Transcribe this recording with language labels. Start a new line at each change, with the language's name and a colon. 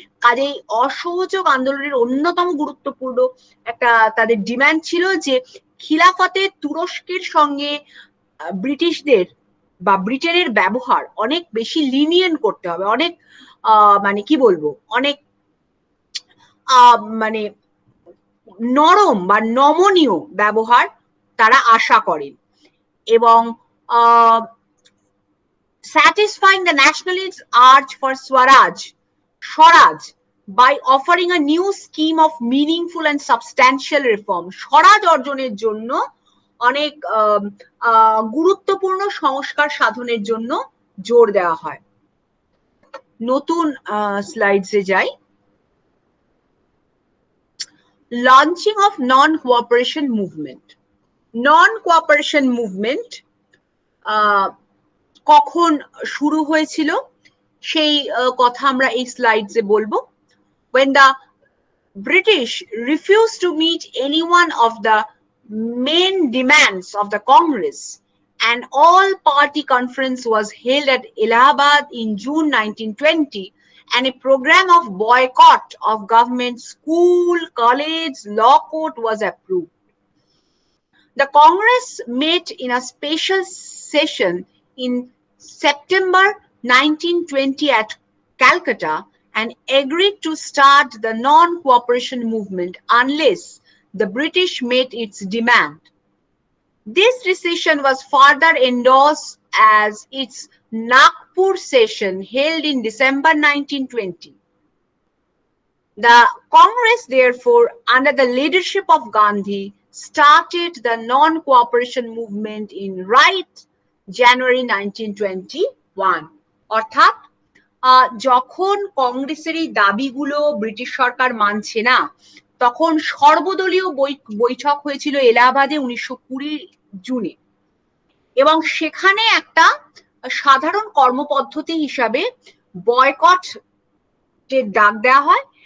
Bangla: কাজেই অসহযোগ আন্দোলনের অন্যতম গুরুত্বপূর্ণ একটা তাদের ডিমান্ড ছিল যে খিলাফতে তুরস্কের সঙ্গে ব্রিটিশদের বা ব্রিটেনের ব্যবহার অনেক বেশি লিনিয়েন্ট করতে হবে, অনেক মানে কি বলবো, অনেক মানে নরম বা নমনীয় ব্যবহার তারা আশা করেন।
English: এবং satisfying the nationalists' urge for Swaraj by offering a new scheme of meaningful and substantial reform.
Bangla: স্বরাজ অর্জনের জন্য অনেক গুরুত্বপূর্ণ সংস্কার সাধনের জন্য জোর দেওয়া হয়। নতুন স্লাইডসে যাই।
English: Launching of non cooperation movement.
Bangla: Non cooperation movement কখন শুরু হয়েছিল সেই কথা আমরা এই স্লাইডসে বলবো।
English: When the British refused to meet any one of the main demands of the Congress, an all-party conference was held at Allahabad in June 1920, and a program of boycott of government school, college, law court was approved. The Congress met in a special session in September 1920 at Calcutta and agreed to start the non-cooperation movement unless the British met its demand. This decision was further endorsed as its Nagpur session held in December 1920. The Congress, therefore, under the leadership of Gandhi, started the non-cooperation movement in right January 1921.
Bangla: অর্থাৎ যখন কংগ্রেসের এই দাবিগুলো British সরকার মানছে না, তখন সর্বদলীয় বৈঠক হয়েছিল এলাহাবাদে 1920 জুনে, এবং সেখানে একটা সাধারণ কর্মপদ্ধতি হিসাবে বয়কটের ডাক দেওয়া হয়।